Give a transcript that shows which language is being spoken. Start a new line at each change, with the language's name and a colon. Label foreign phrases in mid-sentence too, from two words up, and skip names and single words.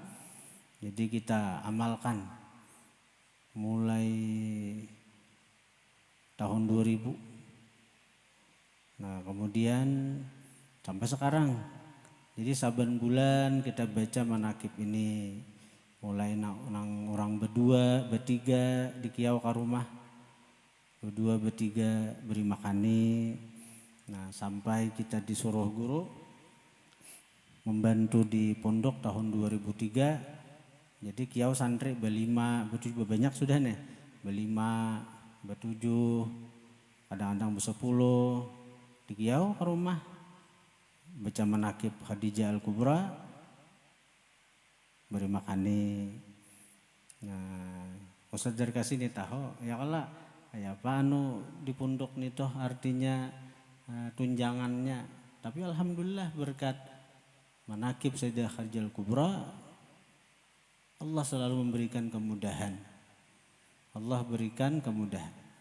Indonesian: Jadi kita amalkan mulai tahun 2000. Nah kemudian sampai sekarang. Jadi saban bulan kita baca manakib ini.
Banjar: Mulai nang orang berdua, bertiga di kiau ka rumah. Berdua, bertiga beri makani.
Indonesian: Nah sampai kita disuruh guru membantu di pondok tahun 2003.
Banjar: Jadi kiau santri berlima, bertujuh banyak sudah nih, berlima, bertujuh, kadang-kadang bersepuluh di kiau ke rumah baca manakib Khadijah Al-Kubra beri makani.
Indonesian: Nah, Ustaz dari kasih nih tahu ya kalau ya apa anu di pondok nih toh artinya tunjangannya. Tapi alhamdulillah berkat manakib Sayyidah Khadijah Al-Kubra Allah selalu memberikan kemudahan. Allah berikan kemudahan.